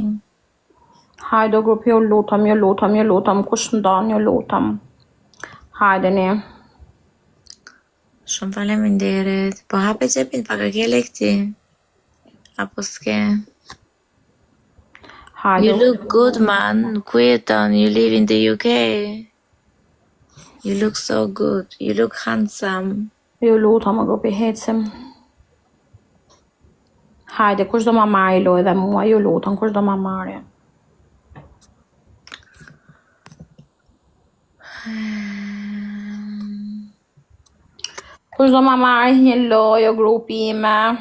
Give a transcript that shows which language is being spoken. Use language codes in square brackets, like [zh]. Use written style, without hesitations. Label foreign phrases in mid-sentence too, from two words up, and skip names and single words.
[sq] Hajde o grup, ju lutem, kush ndan, ju lutem. Hajdeni. Shumë faleminderit. Po hape qepin pak a ke lekti? Apo s'ke? Hajde. [en] You look good, man. [sq] Ku jeton? [en] You live in the UK? You look so good. You look handsome. [sq] Ju lutem o grupi, hecim. Hajde, kush do ma marri lojë dhe mua, ju lutem, kush do ma marri. Kush do ma marri një lojë o grupi ime.